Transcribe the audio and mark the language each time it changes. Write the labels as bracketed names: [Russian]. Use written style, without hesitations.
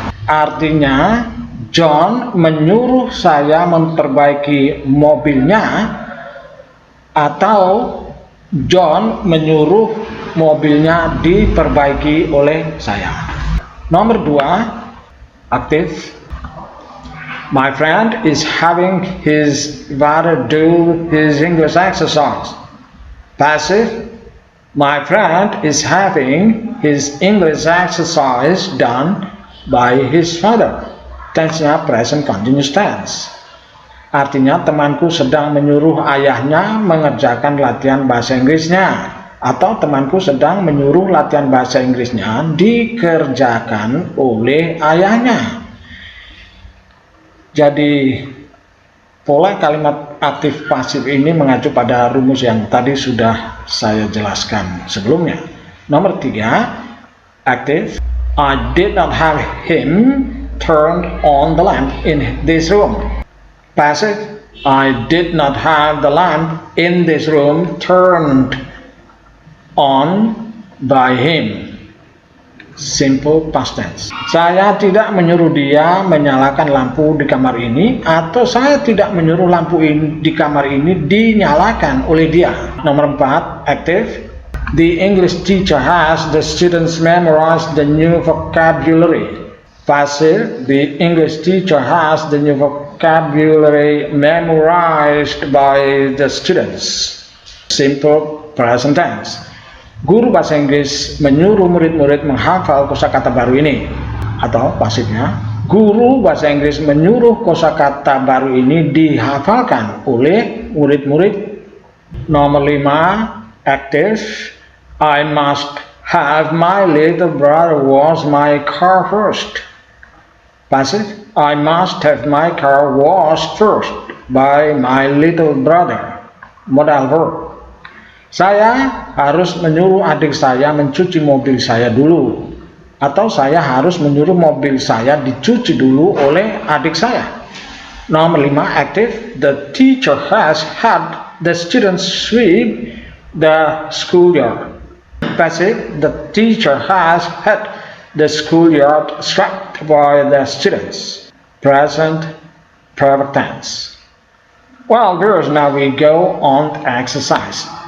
[Indonesian] Artinya John menyuruh saya memperbaiki mobilnya atau John menyuruh mobilnya diperbaiki oleh saya. Nomor 2, aktif. [English] My friend is having his father do his English exercise. Passive. My friend is having his English exercise done by his father. Tense-nya present continuous tense. [Indonesian] Artinya temanku sedang menyuruh ayahnya mengerjakan latihan bahasa Inggrisnya. Atau temanku sedang menyuruh latihan bahasa Inggrisnya dikerjakan oleh ayahnya. Jadi pola kalimat aktif pasif ini mengacu pada rumus yang tadi sudah saya jelaskan sebelumnya. Nomor 3, aktif. [English] I did not have him turn on the lamp in this room. Passive. I did not have the lamp in this room turned on by him. Simple past tense. [Indonesian] Saya tidak menyuruh dia menyalakan lampu di kamar ini, atau saya tidak menyuruh lampu di kamar ini dinyalakan oleh dia. Nomor 4, active. [English] The English teacher has the students memorize the new vocabulary. Passive. The English teacher has the new vocabulary memorized by the students. Simple present tense. [Indonesian] Guru bahasa Inggris menyuruh murid-murid menghafal kosakata baru ini. Atau pasifnya, guru bahasa Inggris menyuruh kosakata baru ini dihafalkan oleh murid-murid. Nomor 5, active. [English] I must have my little brother wash my car first. Passive. I must have my car washed first by my little brother. Modal verb. [Indonesian] Saya harus menyuruh adik saya mencuci mobil saya dulu. Atau saya harus menyuruh mobil saya dicuci dulu oleh adik saya. Nomor 5, active. [English] The teacher has had the students sweep the schoolyard. Passive. The teacher has had the schoolyard swept by the students. Present perfect tense. Well, viewers, now we go on to exercise.